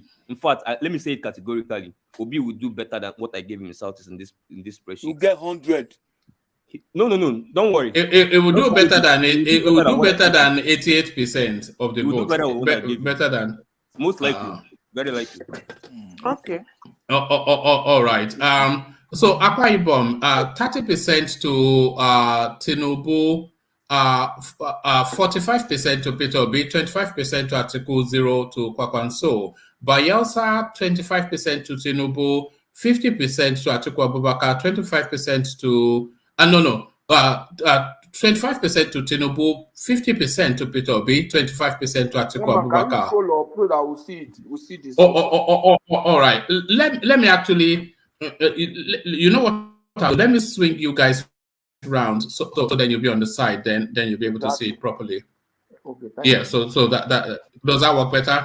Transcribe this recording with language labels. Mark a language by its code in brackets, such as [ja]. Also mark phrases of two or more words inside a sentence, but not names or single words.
[en] In fact, let me say it categorically. Obi will do better than what I gave him in Southeast in this spreadsheet. You get 100. No. Don't worry. It will do better than it will do better than 88% of the vote. Better than most likely, very likely. Okay. All right. So Akwa Ibom, 30% to Tinubu, 45% to Peter Obi, 25% to Atiku, 0 to Kwakwanso. Bayelsa, 25% to Tinubu, 50% to Atiku Abubakar, 25% to 25% to Tinubu, 50% to Peter Obi, 25% to Atiku Abubakar. Can you scroll up so that we'll see it? We'll see this. All right. Let me actually, you know what? Let me swing you guys around so then you'll be on the side. Then you'll be able to see it properly. Okay. Yeah. So that does that work better?